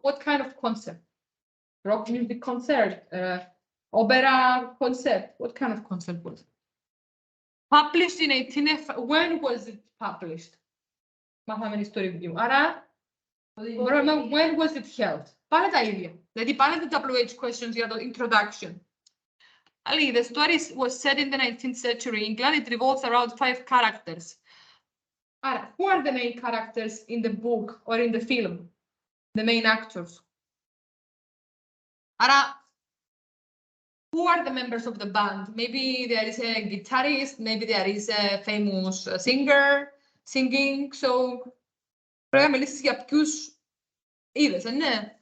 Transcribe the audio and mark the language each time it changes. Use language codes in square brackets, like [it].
[en] What kind of concept? Rock music concert, opera concept. What kind of concept was it? Published in 1855. When was it published? [el] Μάθαμε [en] history review. Άρα, when was it held? [el] Πάνε τα ίδια. Δηλαδή, πάνε τα WH questions για το introduction. [en] Ali, the story was set in the 19th century England. It revolves around 5 characters. Who are the main characters in the book or in the film? The main actors. Who are the members of the band? Maybe there is a guitarist, maybe there is a famous singer singing. [el] So, πρέπει να μιλήσεις για ποιους είδες, ναι.